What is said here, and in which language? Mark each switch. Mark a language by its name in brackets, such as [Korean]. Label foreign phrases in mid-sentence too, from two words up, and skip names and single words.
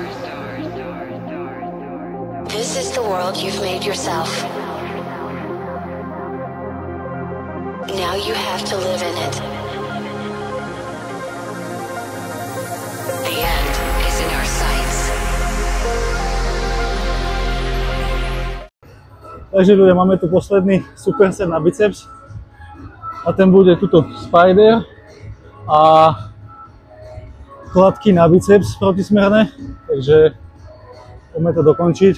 [English] This is the world you've made yourself. Now you have to live in it. The end is in our sights. [Slovak] Takže ľudia, máme tu posledný superset na biceps. A ten bude tuto spider a kladky na biceps protismerné, takže poďme to dokončiť.